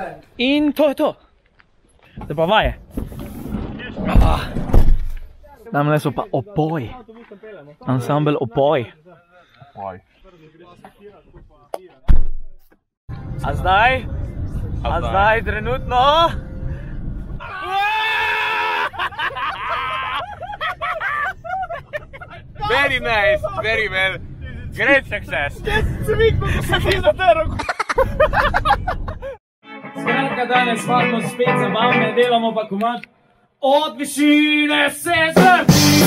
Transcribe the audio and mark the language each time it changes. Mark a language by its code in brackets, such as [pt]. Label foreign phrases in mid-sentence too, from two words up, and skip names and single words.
[sl] In to je to. Zdaj pa vaje. Tamle so pa Opoj. Ansambel Opoj. A zdaj? A zdaj trenutno? [en] Very nice, very well. Great success. [sl] Skratka, danes smo spet zabavne, delamo pa komad Od višine se zvrti.